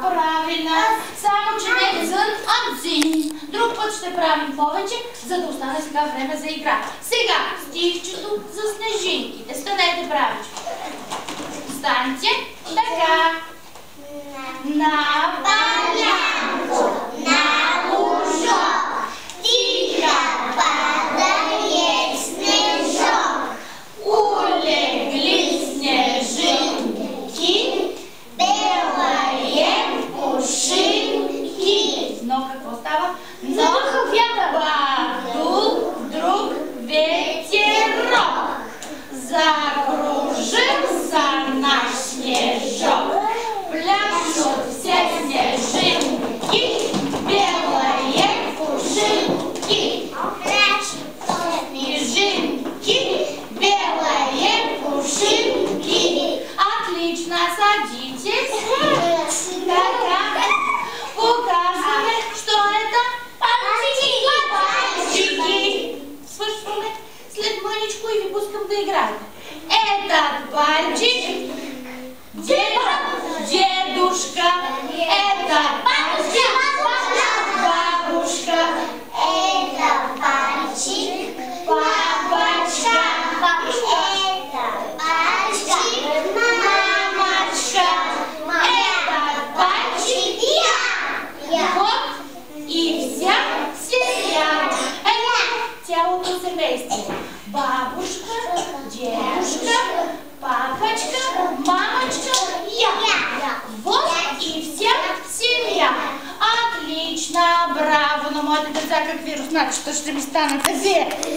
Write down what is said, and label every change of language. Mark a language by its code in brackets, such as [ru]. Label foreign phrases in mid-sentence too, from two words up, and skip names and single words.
[bg] Правилно. Само, че не дзън, а дзин. Друг път ще правим повече, за да остане сега време за игра. Сега стихчето за снежинките. Станете правичко. Станьте. Така. [ru] На полянко, на лужок, тихо падает снежок. Улегли снежинки, белые пушинки. [bg] Но какво става? [ru] Подул вдруг ветерок, закружился наш снежок. Пляшут все снежинки, белые пушинки. Снежинки, белые пушинки. Отлично, садитесь. Так. Показывай, что это? Пальчики. [bg] Свършваме след мъничко и ви пускам да играете. [ru] Этот пальчик дедушка, это бабушка, Это пальчик, папочка, это пальчик, мамочка, этот пальчик я. вот и вся семья. [bg] Это цялото семейство. [ru] Бабушка, дедушка, папочка, мамочка, я. Вот и вся семья. [bg] Отлично, браво на моите деца, какви русначета ще ми станат.